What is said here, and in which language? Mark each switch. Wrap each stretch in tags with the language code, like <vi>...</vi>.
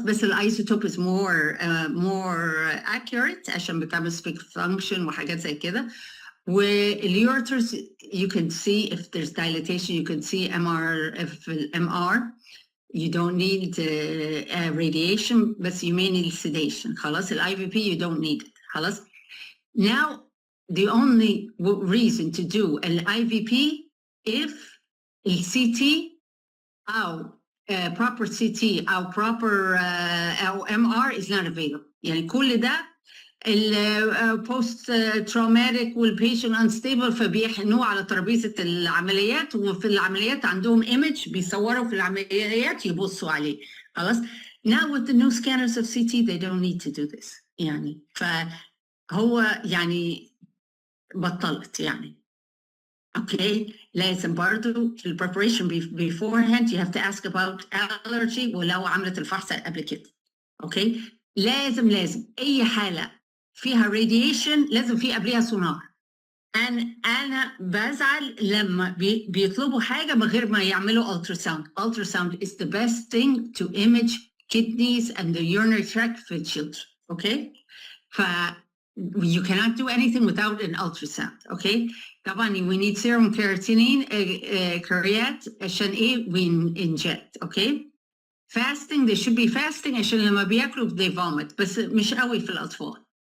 <ar>بس الايزوتوب</ar> <en>is more accurate</en> <ar>عشان بتعمل</ar> <en>specific function</en> <ar>وحاجات زي كده.</ar> <en>والureters you can see if there's dilatation, you can see MR. You don't need radiation, but you may need sedation.</en> <ar>خلاص</ar> <en>IVP you don't need it.</en> <ar>خلاص.</ar> <en>Now the only reason to do an IVP if a CT أو proper CT أو proper أو MR is not available.</en> <ar>يعني كل ده البوست تروماتيك والبيشنت انستيبل فبيحنوه على ترابيزه العمليات، وفي العمليات عندهم ايمج بيصوروا في العمليات يبصوا عليه. خلاص.</ar> <en>Now with the new scanners of CT they don't need to do this.</en> <ar>يعني فهو يعني بطلت يعني. اوكي لازم برضه في البريبريشن</ar> <en>beforehand you have to ask about allergy</en> <ar>ولو عملت الفحص قبل كده. اوكي لازم اي حاله فيها radiation لازم في قبلها سونار. أنا بزعل لما بيطلبوا حاجة من غير ما يعملوا ultrasound.</ar> <en>Ultrasound is the best thing to image kidneys and the urinary tract في children. Okay? you cannot do anything without an ultrasound. Okay?</en> <ar>طبعا</ar> <en>we need serum creatinine</en> <ar>كريات عشان إيه</ar> <en>we inject. Okay? Fasting they should be fasting</en> <ar>عشان لما بياكلوا</ar> <en>they vomit</en> <ar>بس مش قوي في الأطفال.</ar>